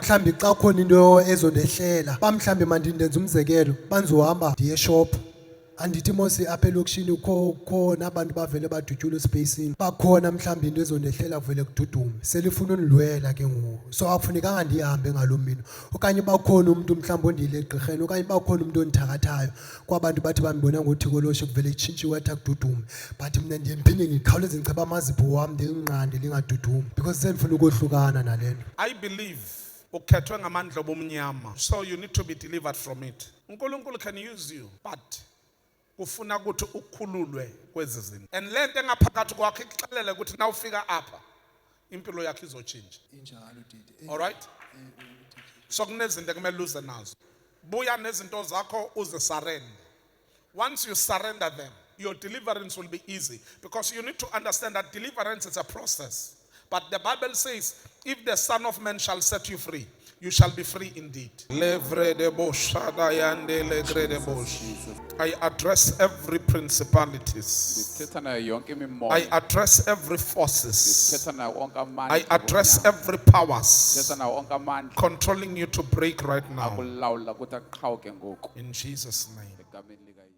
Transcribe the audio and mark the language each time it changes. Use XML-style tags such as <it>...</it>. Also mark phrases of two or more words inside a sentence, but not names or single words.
<xh>mhlawumbi xa khona into ezondehlela mhlawumbi mandindenza umzekelo bandizohamba ndiye shop andithi mose apha elokishini khona abantu bavele badutyula espacini bakhona mhlawumbi into ezondehlela kuvele kududume selifuna undilwela ke ngoku so akufunekanga ndihambe ngaloo mini okanye bakhona umuntu mhlawumbi ondiyile egqirheni okanye bakhona umuntu ondithakathayo kwabantu bathi bambona ngothiko loshe kuvele itshintshiwe athi akududume but mna ndiye ndiphinde ndikhawuleze ndicheba amazipho wam ndilinqande lingadudumi because sendifuna ukohlukana nale nto</xh> <en>I believe</en> <xh>ukhethwe ngamandla obumnyama.</xh> <en>So you need to be delivered from it.</en> <xh>uNkulunkulu</xh> <en>can use you</en> <xh>but kufuna ukuthi ukhululwe kwezi zinto. And lento engaphakathi kwakho ikuxelele ukuthi na ufika apha impilo yakho izotshintsha. injalo didi</xh> <en>All right?</en> <xh>So kunezinto ekumele uze nazo. Buya nezinto zakho uze surrender.</xh> <en>Once you surrender them, your deliverance will be easy because you need to understand that deliverance is a process. But the Bible says, if the Son of Man shall set you free, you shall be free indeed. I address every principalities.</en> <xh>Ndithetha nayo yonke imimoya.</xh> <en>I address every forces.</en> <xh>Ndithetha nayo onke amandla.</xh> <en>I address every powers</en> <xh>Ndithetha nayo onke amandla</xh> <en>controlling you to break right now.</en> <xh>akulawula ukuthi aqhawuke ngoku</xh> <en>In Jesus' name.</en> <xh>egameni lika</xh>